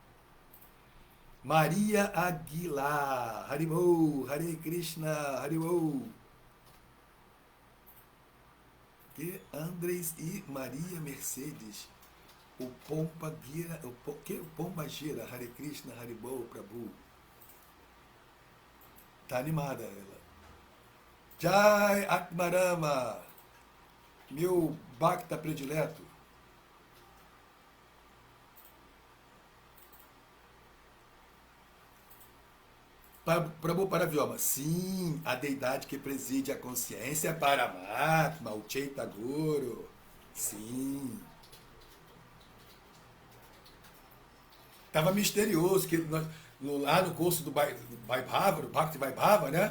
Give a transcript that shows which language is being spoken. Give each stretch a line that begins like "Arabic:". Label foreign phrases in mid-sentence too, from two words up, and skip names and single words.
Portuguese: Maria Aguilar, Haribou, Hare Krishna, Haribou. Que Andres e Maria Mercedes, o Pompa Gira, o Pomba Gira, Hare Krishna, Haribou, Prabhu. Tá animada ela. Jai Atmarama, meu Bhakta predileto. Prabhu Paravyoma, sim, a deidade que preside a consciência é Paramatma, o Chaitanya Guru. Sim. Estava misterioso, que nós, lá no curso do Vaibhava, do Bhakti Vaibhava, né?